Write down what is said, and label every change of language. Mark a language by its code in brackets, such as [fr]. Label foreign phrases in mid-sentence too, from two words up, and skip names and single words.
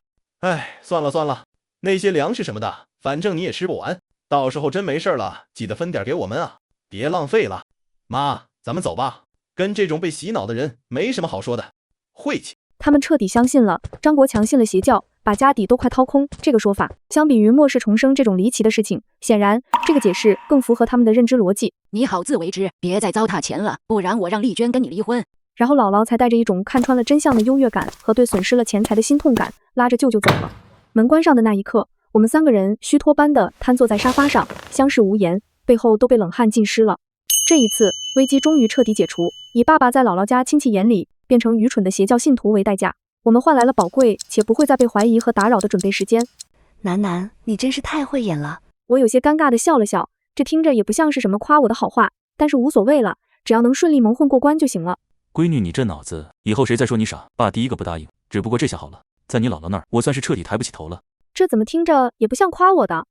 [zh] 哎，算了算了，那些粮食什麼的，反正你也吃不完，到時候真没事了，記得分點給我們啊，別浪費了。媽，咱們走吧，跟這種被洗腦的人沒什麼好說的，晦氣。他們徹底相信了張國強信了邪教，把家底都快掏空這個說法。相比於末世重生這種離奇的事情，顯然這個解釋更符合他們的認知邏輯。你好自為之，別再糟蹋錢了，不然我讓麗娟跟你離婚。然後姥姥才帶着一種看穿了真相的優越感和對損失了錢財的心痛感，拉着舅舅走了。門關上的那一刻，我們3個人虛脫般的癱坐在沙發上，相視無言，背後都被冷汗浸濕了。這一次危機終於徹底解除，以爸爸在姥姥家親戚眼裡變成愚蠢的邪教信徒為代價，我們換來了寶貴且不會再被懷疑和打擾的準備時間。楠楠，你真是太會演了。我有些尷尬的笑了笑，這聽着也不像是什麼誇我的好話，但是無所謂了，只要能順利蒙混過關就行了。閨女，你這腦子，以後誰再說你傻，爸第一個不答應。只不過這下好了，在你姥姥那兒，我算是徹底抬不起頭了。這怎麼聽着也不像誇我的？